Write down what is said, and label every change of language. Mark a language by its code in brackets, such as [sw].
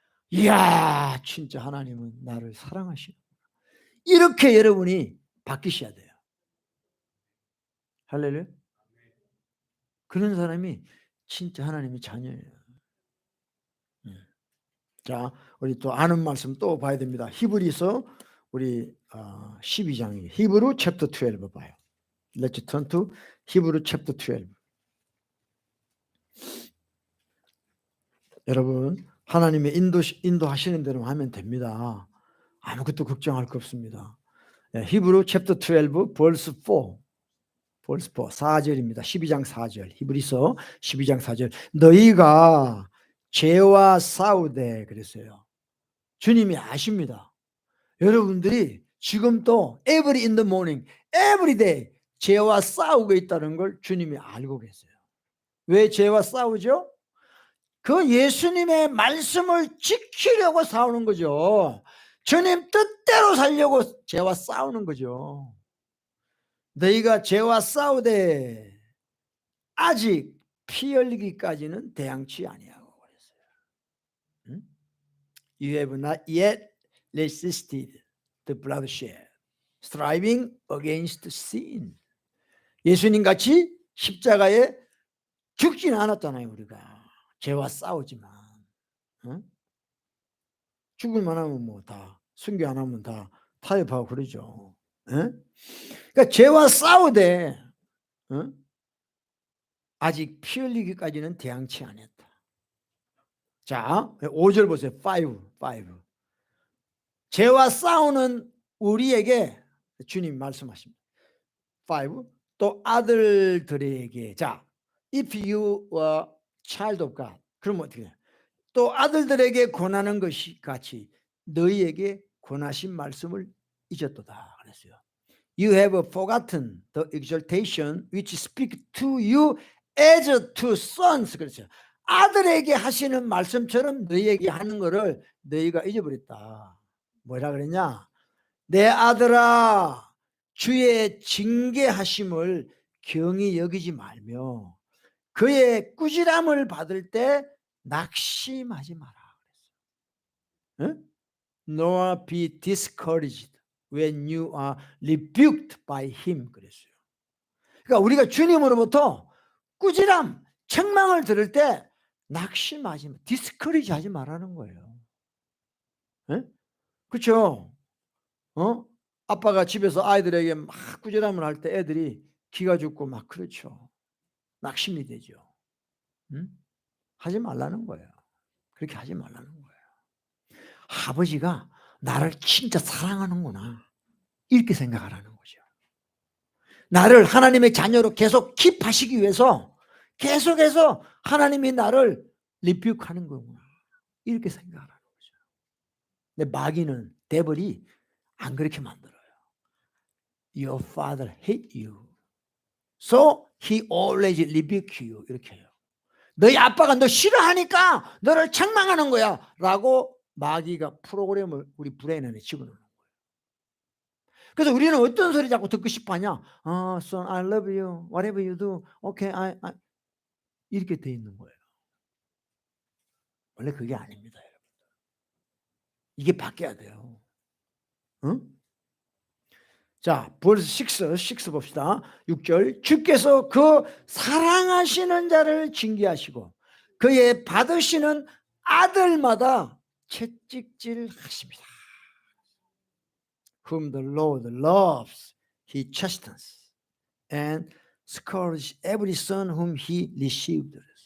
[ko] 이야, 진짜 하나님은 나를 사랑하시는구나. 이렇게 여러분이 바뀌셔야 돼요. 할렐루야. 그런 사람이 진짜 하나님의 자녀예요. 자, 우리 또 아는 말씀 또 봐야 됩니다. 히브리서 우리 12장이에요. 히브루 챕터 12 봐요. [en] Let's turn to 히브루 챕터 12. [ko] 여러분, 하나님의 인도하시는 대로 하면 됩니다. 아무것도 걱정할 거 없습니다. 히브루 챕터 12 verse 4. verse 4, 4절입니다. 12장 4절. 히브리서 12장 4절. 너희가 죄와 싸우되 그랬어요. 주님이 아십니다. 여러분들이 지금 또 [en] every in the morning, every day [ko] 죄와 싸우고 있다는 걸 주님이 알고 계세요. 왜 죄와 싸우죠? 그 예수님의 말씀을 지키려고 싸우는 거죠. 주님 뜻대로 살려고 죄와 싸우는 거죠. 너희가 죄와 싸우되 아직 피 흘리기까지는 대항치 아니하고 그랬어요. [en] You have not yet resisted the bloodshed, striving against sin. [ko] 예수님 같이 십자가에 죽지는 않았잖아요. 우리가 죄와 싸우지만 죽을 만하면 뭐 다 순교 안 하면 다 타협하고 그러죠. 그러니까 죄와 싸우되 아직 피 흘리기까지는 대항치 않았다. 자, 5절 보세요. 5. 죄와 싸우는 우리에게 주님 말씀하십니다. 5. 또 아들들에게, 자, [en] if you were child of God, [ko] 그러면 어떻게 해요? 또 아들들에게 권하는 것이 같이 너희에게 권하신 말씀을 잊었도다 그랬어요. [en] You have forgotten the exhortation which speak to you as to sons. [ko] 그랬어요. 아들에게 하시는 말씀처럼 너희에게 하는 것을 너희가 잊어버렸다. 뭐라 그랬냐? 내 아들아, 주의 징계하심을 경히 여기지 말며 그의 꾸지람을 받을 때 낙심하지 마라 그랬어요. 응? [en] Nor be discouraged when you are rebuked by him [ko] 그랬어요. 그러니까 우리가 주님으로부터 꾸지람, 책망을 들을 때 낙심하지 마, 디스커리지 하지 말라는 거예요. 그렇죠? 아빠가 집에서 아이들에게 막 꾸지람을 할 때 애들이 기가 죽고 막 그렇죠. 낙심이 되죠. 하지 말라는 거예요. 그렇게 하지 말라는 거예요. 아버지가 나를 진짜 사랑하는구나 이렇게 생각하라는 거죠. 나를 하나님의 자녀로 계속 킵하시기 위해서 계속해서 하나님이 나를 리뷰하는 거구나 이렇게 생각하라는 거죠. 근데 마귀는, 데벌이 안 그렇게 만들어요. [en] Your father hate you, so he always rebuke you [ko] 이렇게 해요. 너희 아빠가 너 싫어하니까 너를 책망하는 거야 라고 마귀가 프로그램을 우리 브레인 안에 집어넣는 거예요. 그래서 우리는 어떤 소리 자꾸 듣고 싶어 하냐? [en] Son, I love you. Whatever you do, okay, I [ko] 이렇게 돼 있는 거예요. 원래 그게 아닙니다, 여러분. 이게 바뀌어야 돼요. 응? 자, verse 6 봅시다. 6절. 주께서 그 사랑하시는 자를 징계하시고 그의 받으시는 아들마다 채찍질 하십니다. [en] Whom the Lord loves, he chastens and scourges every son whom he received.